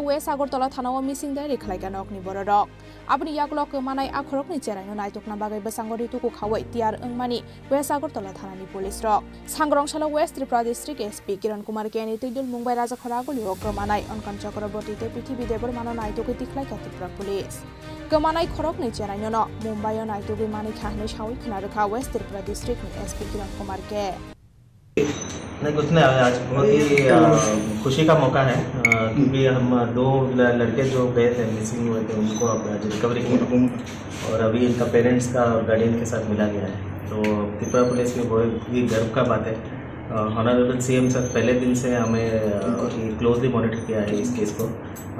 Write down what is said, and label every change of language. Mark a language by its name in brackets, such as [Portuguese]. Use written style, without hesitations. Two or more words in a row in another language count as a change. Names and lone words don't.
[Kok Borok] West Agartala thanao missing dai rekhlaika nokni bororok abni yaglo kemanai akhorokni cheraino naitukna bagai basangori tuku khawai tiar engmani West Agartala thanani police rok sangrong shala West Tripura district SP Kiran Kumar ke nitidul Mumbai Raja Khoraguli o kemanai onkon Chakraborty te prithibi deborma naitukui tikhlaika Tripura police kemanai khorokni cheraino no Mumbai o naitugi mani khahne shawi khnarakha West Tripura district ni SP Kiran Kumar ke [Hindi] नहीं कुछ नहीं आज बहुत ही खुशी का मौका है क्योंकि हम 2 लड़के जो गए थे मिसिंग हुए थे उनको अब आज रिकवरी की और अभी इनका पेरेंट्स का और गार्डियन के साथ मिला गया है तो त्रिपुरा पुलिस की बहुत ही गर्व का बात है [English] Honourable CM sir [Hindi] पहले दिन से हमें [English] closely monitor [Hindi] किया है इस केस को और